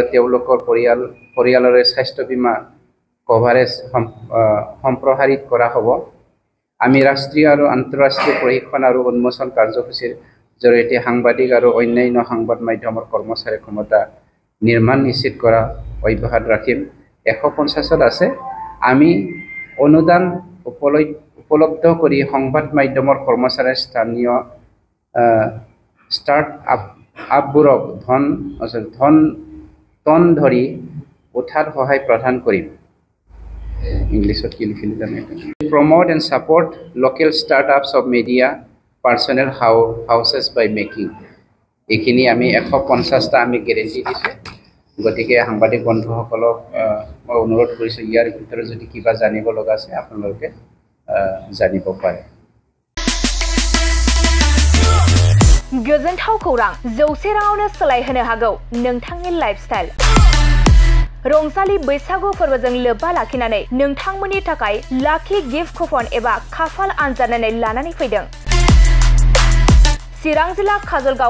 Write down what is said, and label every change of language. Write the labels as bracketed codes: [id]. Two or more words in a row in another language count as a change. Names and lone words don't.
[as] তেওঁলোকৰ পৰিয়ালৰ স্বাস্থ্য বীমা কভাৰেজ সম্প্ৰসাৰিত কৰা হ'ব আমি ৰাষ্ট্ৰীয় আৰু আন্তঃৰাষ্ট্ৰীয় প্ৰশিক্ষণ আৰু উন্মোচন কাৰ্যসূচীৰ জৰিয়তে সাংবাদিক আৰু অন্যান্য সংবাদ মাধ্যমৰ কৰ্মচাৰীৰ ক্ষমতা নিৰ্মাণ নিশ্চিত কৰা অব্যাহত ৰাখিম 150ত আছে আমি অনুদান উপলব্ধ কৰি সংবাদ মাধ্যমৰ কৰ্মচাৰীৰ স্থানীয় ষ্টাৰ্টআপবোৰক ধন ধৰি উঠাত সহায় প্ৰদান কৰিম ইংলিছত কি লিখিলে জানে [en] promote and support local startups of media personnel houses by making [as] এইখিনি আমি 150টা আমি গ্যাৰান্টি দিছে গতিকে সাংবাদিক বন্ধুসকলক মই অনুৰোধ কৰিছো ইয়াৰ ভিতৰত যদি কিবা জানিব লগা আছে আপোনালোকে জানিব পাৰে [brx] गोजोनथाव खौरां 100 राङावनो सोलायहोनो हागौ नोंथांनि लाइफस्टाइल रंजालि बैसागु फोरबोजों लोब्बा लाखिनानै नोंथांमोननि थाखाय [en] lucky gift coupon [brx] एबा खाफाल आनजादनानै लानानै फैदों चिरां जिल्ला काजलगाव